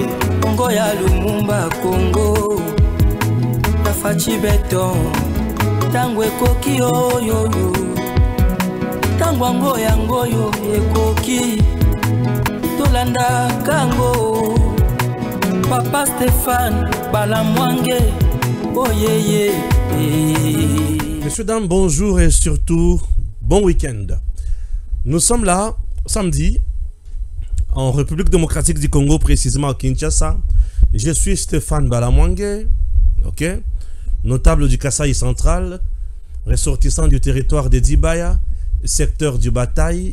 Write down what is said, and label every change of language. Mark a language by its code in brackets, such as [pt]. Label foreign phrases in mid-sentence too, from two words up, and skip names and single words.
[ln] Congo ya Lumumba Congo Tafachi Beton Tango ekoki oyo Tango ango yango yo ekoki Tolanda kango Papa Stéphane Balamwange Oh yeah yeah. [fr] Messieurs, dames, bonjour et surtout bon week-end. Nous sommes là samedi en République démocratique du Congo, précisément à Kinshasa. Je suis Stéphane Balamwange, ok, notable du Kasaï central, ressortissant du territoire de Dibaya, secteur du Bataille.